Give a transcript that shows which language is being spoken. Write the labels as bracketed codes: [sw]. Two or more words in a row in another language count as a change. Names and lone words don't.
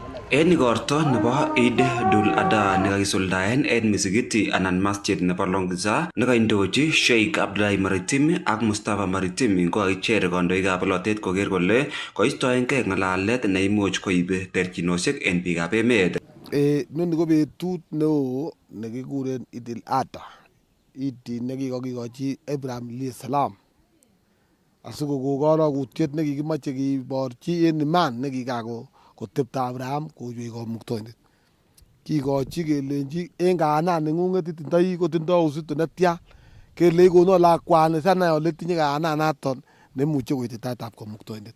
[kln] En igorto nebo Eid ul-Adha nekakisuldaen en misikiti anan masjid nebo Longisa nekaindochi Sheikh Abdullahi Maritim ak Mustafa Maritim kokakicher kandoikab bolotet koker kole koistoengei ng'alalet neimuch koib terchinosiek en biikab emet. Noni ko betut neo nekikuren Eid ul-Adha. Eid nekikokikochi Abraham [ar] عليه السلام [kln] asikokon karokutiet nekikimoche kiborchi en iman nekikako kotepto Abraham koywei kamuktoindet. Kikochi kelenji en kayanan neng'ung'et itindoi kotindoi uzito netya kele ikonon lakwani sanai ole tinye kayananaton nemuche koityi taitab kamuktoindet.